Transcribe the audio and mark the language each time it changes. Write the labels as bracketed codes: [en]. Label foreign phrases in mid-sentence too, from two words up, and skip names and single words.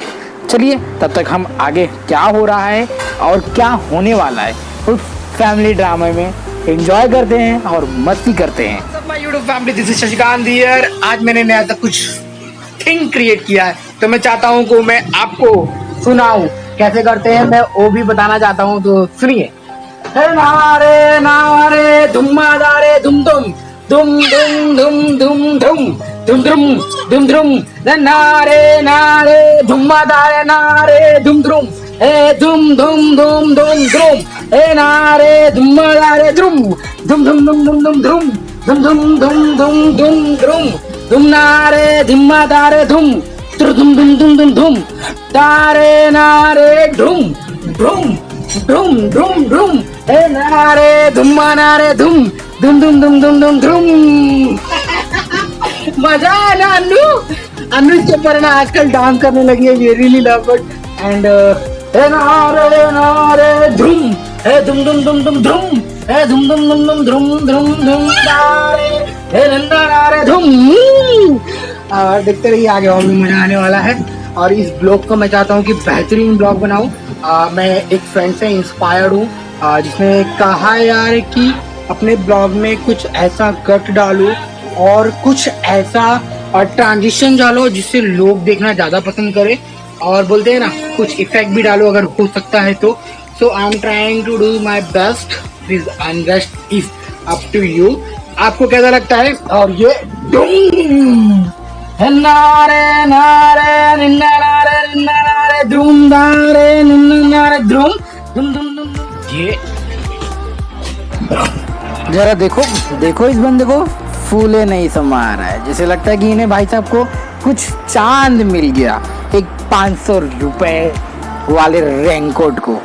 [hi] चलिए तब तक हम आगे क्या हो रहा है और क्या होने वाला है उस फैमिली ड्रामे में एंजॉय करते हैं और मस्ती करते हैं। सब [en] my YouTube family, this is Shashikant here. [hi] आज मैंने नया सा कुछ [en] thing create [hi] किया है, तो मैं चाहता हूँ कि मैं आपको सुनाऊं कैसे करते हैं। मैं वो भी बताना चाहता हूँ, तो सुनिए। नारे नारे धुम्मा दारे धुम धुम धुम धुम धुम धुम धुम धुम धुम धुम धुम नारे नारे धुम्मा दारे नारे धुम धुम ए धुम धुम धुम धुम धुम ए नारे धुम्मा दारे धुम धुम धुम धुम धुम धुम धुम धुम धुम धुम धुम धुम धुम धुम नारे धुम्मा दारे धुम धुम धुम धुम धुम धुम तारे नारे धुम धुम धुम धुम धुम ए नारे धुम्मा नारे धुम धुम धुम धुम धुम धुम धुम। मजा है ना अन्नू इसके ऊपर ना आजकल डांस करने लगी है। ये [en] really love it and नारे नारे धुम हे धुम धुम धुम धुम धुम हे धुम धुम धुम धुम धुम धुम धुम नारे हे नंदा नारे धुम। [hi] और देखते रहिए, आगे और भी मजा आने वाला है। और इस ब्लॉग को मैं चाहता हूँ कि बेहतरीन ब्लॉग बनाऊँ। मैं एक फ्रेंड से इंस्पायर्ड हूँ, जिसने कहा यार कि अपने ब्लॉग में कुछ ऐसा कट डालो और कुछ ऐसा ट्रांजिशन डालो जिससे लोग देखना ज़्यादा पसंद करें, और बोलते हैं ना कुछ इफेक्ट भी डालो अगर हो सकता है तो। [en] So I am trying to do my best, this and rest is up to you. [hi] आपको कैसा लगता है? और ये नारे नारे निन्ना नारे निन्ना नारे धूम नारे निन्ना नारे धूम धुम धुम धुम। ये जरा देखो देखो, इस बंदे को फूले नहीं समा रहा है, जैसे लगता है कि इन्हें भाई साहब को कुछ चांद मिल गया एक 500 रुपए वाले रेनकोट को।